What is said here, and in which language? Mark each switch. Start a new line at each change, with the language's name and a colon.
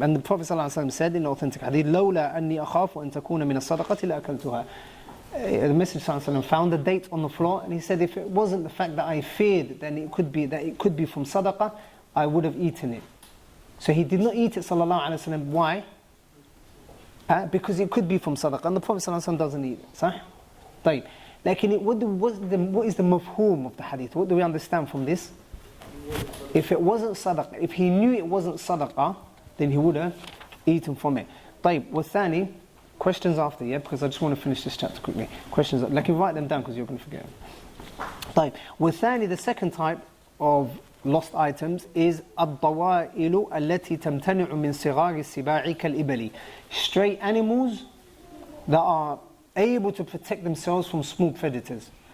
English: And the Prophet ﷺ said in authentic hadith,
Arabic: لَوْلَا أَنِّي أَخَافُ أَن تَكُونَ مِنَ الصَّدَقَةِ لَأَكَلْتُهَا.
English: The Messenger ﷺ found a date on the floor and he said, if it wasn't the fact that I feared then it could be from sadaqah, I would have eaten it. So he did not eat it, sallallahu alaihi wasallam. Why? Because it could be from sadaqah, and the Prophet ﷺ doesn't eat it.
Arabic: Sah? طيب.
English: What is the mafhum of the hadith? What do we understand from this? If it wasn't sadaqah, if he knew it wasn't sadaqah, then he would have eaten from it.
Arabic: طيب. والثاني,
English: questions after, yeah? Because I just want to finish this chapter quickly. Questions, like you write them down because you're going to forget them.
Arabic: طيب. والثاني,
English: the second type of lost items is
Arabic: الضوائل التي تمتنع من صغار السباع كالإبل.
English: Stray animals that are able to protect themselves from small predators.